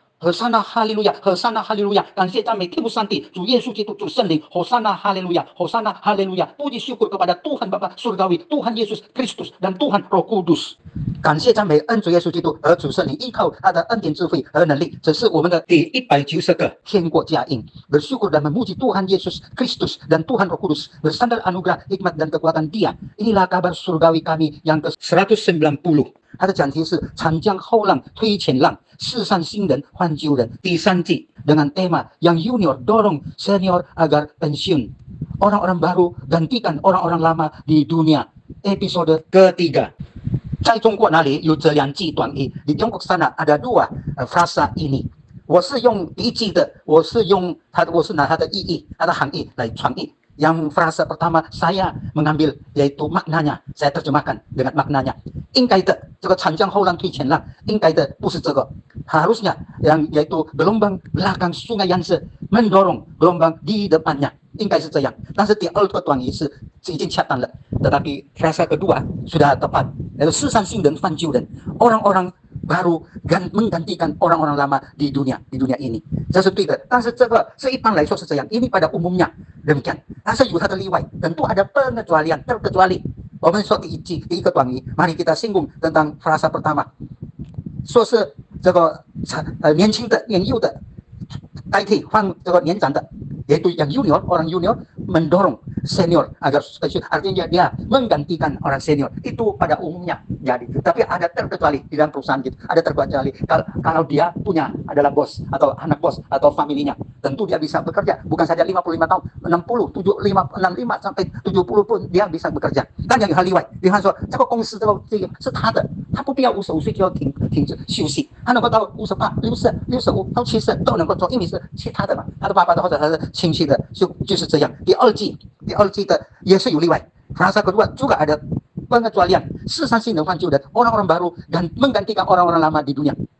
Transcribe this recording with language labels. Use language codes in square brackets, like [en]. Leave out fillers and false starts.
[id] Hosana haleluya, hosana haleluya， [zh] 感谢赞美天父上帝，主耶稣基督，主圣灵， [id] hosana haleluya, hosana haleluya， puji syukur kepada Tuhan Bapa Surgawi, Tuhan Yesus Kristus dan Tuhan Roh Kudus。 [zh] 感谢赞美恩主耶稣基督和主圣灵，依靠他的恩典智慧和能力，这是我们的第190个天国佳音。 [id] Bersyukur dan memuji Tuhan Yesus Kristus dan Tuhan Roh Kudus, bersandar anugerah, hikmat dan kekuatan Dia. Inilah kabar surgawi kami yang ke-190。 [zh] 它的讲题是长江后浪推前浪，世上新人换旧人，第3季 [id] dengan tema yang junior dorong senior agar pensiun. Orang-orang baru gantikan orang-orang lama di dunia. Episode ketiga. [zh] 在中国那里有这2句短语， [id] di Tiongkok sana ada 2 frasa ini。 [zh] 我是用第1季的，我是拿它的意义、它的含义来传译。 [id] Yang frasa pertama saya mengambil yaitu maknanya, saya terjemahkan dengan maknanya. [zh] 应该的，这个长江后浪推前浪，应该的不是这个， [id] harusnya yang yaitu gelombang belakang sungai yang mendorong gelombang di depannya， [zh] 应该是这样。但是第2个短语是已经恰当了， [id] tetapi frasa kedua sudah tepat， [zh] yaitu 世上新人换旧人， [id] orang-orang baru menggantikan orang-orang lama di dunia ini， [zh] 这是对的。但是这个是一般来说是这样， [id] ini pada umumnya demikian， [zh] 但是有它的例外， [id] tentu ada pengecualian terkecuali。 [zh] 我们说第一个短语， [id] mari kita singgung tentang frasa pertama， [zh] 说是这个年轻的、年幼的代替换这个年长的， [id] yaitu yang junior, orang junior mendorong senior agar artinya dia menggantikan orang senior, itu pada umumnya jadi. Tapi ada terkecuali di dalam perusahaan gitu, ada terkecuali kalau dia punya adalah bos atau anak bos atau familinya, tentu dia bisa bekerja bukan saja 55 tahun, 60, 65 sampai 70 pun dia bisa bekerja。 [zh] 当然有他例外，比方说这个公司这个是他的，他不必要55岁就要停止休息，他能够到58、60、65到70都能够做，因为是其他的嘛，他的爸爸的或者他的亲戚的，就是这样。第二季的也是有例外。 [id] Frasa kedua juga ada pengecualian, [zh] 世上新人换旧人， [id] orang-orang baru dan menggantikan orang-orang lama di dunia。